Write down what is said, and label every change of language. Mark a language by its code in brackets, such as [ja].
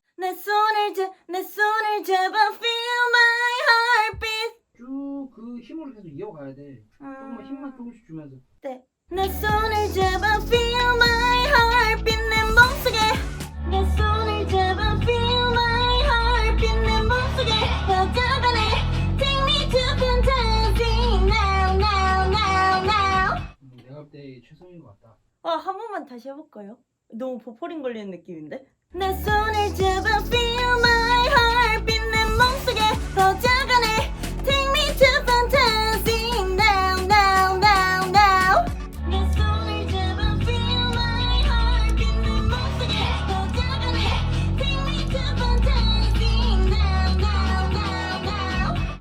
[ko] 내 손을 잡아 [en] feel my heartbeat. [ko] 쭉 그 힘으로 계속 이어가야 돼. 조금만 힘만 조금씩 주면서. 내 손을 잡아 [en] feel my heartbeat [ko] 내 몸속에. 내 손을 잡아 [en] feel my heartbeat [ko] 내 몸속에 더 다가네. [en] Take me to fantasy now now now now. [ko] 내가 볼 때 최선인 것 같다. 한 번만 다시 해볼까요? 너무 보포린 걸리는 느낌인데? 내 손을 잡아 [en] feel my heartbeat [ko] 내 몸속에 더 다가네. [en] Take me to fantasy now now now now. [ko] 내 손을 잡아 [en] feel my heartbeat [ko] 내 몸속에 더 다가네. [en] Take me to fantasy now now now now.